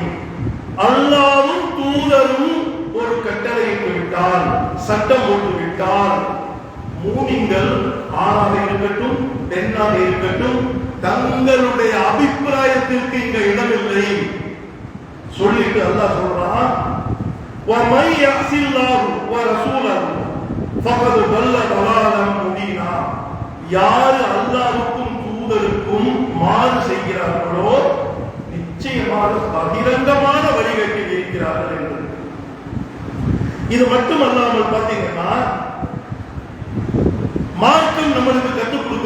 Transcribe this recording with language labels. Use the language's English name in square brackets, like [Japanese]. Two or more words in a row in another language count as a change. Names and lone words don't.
[Tamil] அல்லாஹ்வும் தூதரும் ஒரு கட்டளையிட்டு விட்டால், சட்டம் போட்டு விட்டால், மூமின்கள் ஆணாக இருக்கட்டும் பெண்ணாக இருக்கட்டும் தங்களுடைய அபிப்பிராயத்திற்கு இங்க இடமில்லை சொல்லிட்டு அல்லாஹ் சொல்றான், [Arabic] وَمَن يَعْصِ اللَّهَ وَرَسُولَهُ فَقَدْ ضَلَّ ضَلَالًا مُبِينًا. [Tamil] யார் அல்லாஹ்வுக்கும் தூதருக்கும் மாறு செய்கிறார்களோ நிச்சயமாக பகிரங்கமான வழிகேட்டில் இருக்கிறார்கள் என்று. இது மட்டும் அல்லாமல் பாத்தீங்கன்னா மார்க்கம் நம்மளுக்கு கற்றுக் கொடுக்குது.